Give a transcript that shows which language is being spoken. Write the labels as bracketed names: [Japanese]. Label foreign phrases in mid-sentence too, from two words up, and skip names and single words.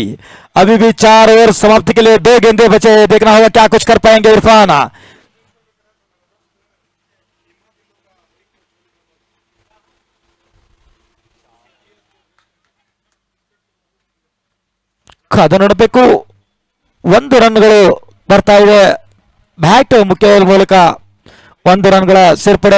[Hindi] अभी भी 4 ओवर समाप्ति के लिए 2 गेंदे बचे. देखना होगा क्या कुछ कर पाएंगे इरफान. [Kannada] ಕಾದು ನೋಡಬೇಕು. 1 ರನ್ಗಳು ಬರ್ತಾ ಇದೆ. ಬ್ಯಾಟ್ ಮುಖ್ಯವಾದ ಮೂಲಕ 1 ರನ್ಗಳ ಸೇರ್ಪಡೆ.